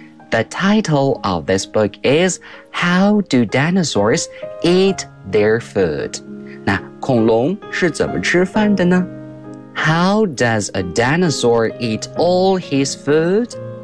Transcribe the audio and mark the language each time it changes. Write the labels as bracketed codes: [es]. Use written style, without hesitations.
[en] The title of this book is How do dinosaurs eat their food? [zh] 那恐龙是怎么吃饭的呢？ [en] How does a dinosaur eat all his food?